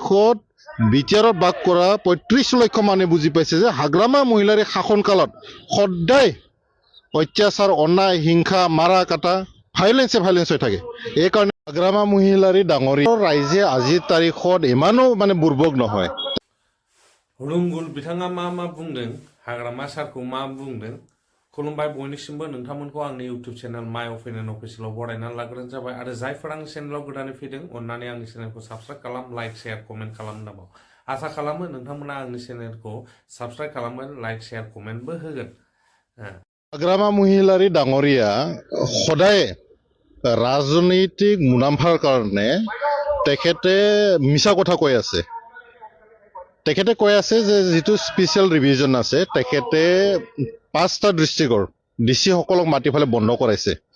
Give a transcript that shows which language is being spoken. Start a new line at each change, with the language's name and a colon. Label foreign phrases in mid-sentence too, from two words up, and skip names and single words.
Assamese: তাৰিখত বিচাৰত বাস কৰা ৩৫ লক্ষ মানুহে বুজি পাইছে যে হাগ্ৰামা মহিলাৰ শাসনকালত সদায় অত্যাচাৰ, অন্যায়, হিংসা, মাৰা কাটা, ভাইলেন্স হৈ থাকে। এইকাৰণে হাগ্ৰামা মহিলাৰ ডাঙৰীয়া ৰাইজে আজিৰ তাৰিখত ইমানো বুৰ্বক নহয়।
Bodo: रुंगुल बिथाङा मा बुंदों, हाग्रामा सारखौ मा बुंदों, खुलुमबाय बयनिसिमबो नोंथांमोनखौ आंनि इउटिउब चेनेल माय अपिनियन अफिसियेलाव बरायनानै लाग्रोनाय जाबाय आरो जायफोर आंनि चेनेलाव गोदानै फैदों अननानै आंनि चेनेलखौ साबस्क्राइब खालाम,
English: like, share, comment
Bodo: खालामनो दाबाव। आसा खालामो नोंथांमोना आंनि चेनेलखौ साबस्क्राइब खालामगोन,
English: like, share,
Bodo: कमेन्टबो होगोन।
Assamese: हाग्रामा মহিলাৰ ডাঙৰীয়া সদায় ৰাজনৈতিক মুনাফাৰ কাৰণে তেখেতে মিছা কথা কৈ আছে। তেখেতে কৈ আছে যে যিটো
English: special revision
Assamese: আছে তেখেতে 5টা ডিষ্ট্ৰিক্টৰ ডিচি সকলক মাতি ফেলে বন্ধ কৰাইছে।